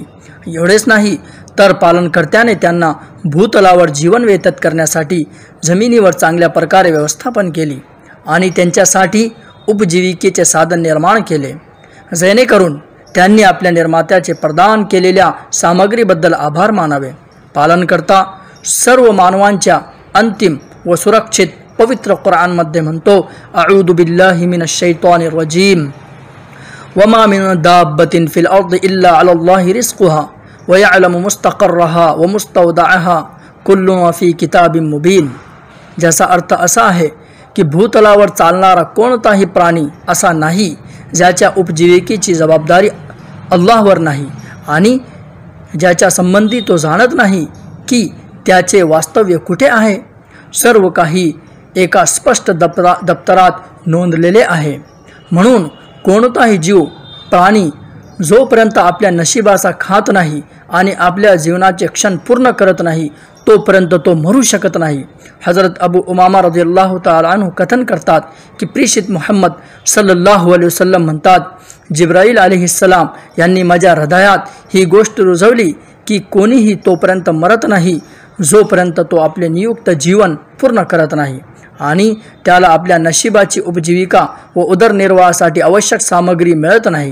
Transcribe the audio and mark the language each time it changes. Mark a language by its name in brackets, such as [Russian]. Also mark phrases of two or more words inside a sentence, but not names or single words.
[Marathi] एवढेच नाही तर पालनकर्त्याने त्यांना भूतलावर जीवन व्यतीत करण्यासाठी जमिनीवर चांगल्या प्रकारे व्यवस्थापन केली आणि त्यांच्यासाठी उपजीविकेचे साधन निर्माण केले, जेणेकरून त्यांनी आपल्या निर्मात्याचे प्रदान केलेल्या सामग्रीबद्दल आभार मानावे. पालनकर्ता सर्व मानवांच्या अंतिम व सुरक्षित पवित्र कुराणमध्ये म्हणतो, [Arabic] أعوذ بالله من الشيطان الرجيم وما من دابة في الأرض إلا على الله رزقها ويعلم مستقرها ومستودعها كل في كتاب مبين. [Marathi] ज्याचा अर्थ असा आहे की भूतलावर चालणारा कोणताही प्राणी असा नाही ज्याच्या उपजीविकेची जबाबदारी अल्लाहवर नाही आणि ज्याच्या संबंधी तो जाणत नाही की त्याचे वास्तव्य कुठे आहे. सर्व काही एका स्पष्ट दप्तरात नोंदलेले आहे. म्हणून कोणताही जीव प्राणी जोपर्यंत आपल्या नशिबाचा खात नाही आणि आपल्या जीवनाचे क्षण पूर्ण करत नाही तोपर्यंत तो मरू शकत नाही. हजरत अबू उमामा [Arabic] رضي الله تعالى عنه [Marathi] कथन करतात की प्रेषित मुहम्मद [Arabic] صلى الله عليه وسلم [Marathi] म्हणतात, जिब्राईल अलैहिस्सलाम यांनी माझ्या हृदयात ही गोष्ट रुजवली की कोणीही तोपर्यंत मरत नाही जोपर्यंत तो आपले नियुक्त जीवन पूर्ण करत नाही आणि त्याला आपल्या नशिबाची उपजीविका व उदरनिर्वाहासाठी आवश्यक सामग्री मिळत नाही.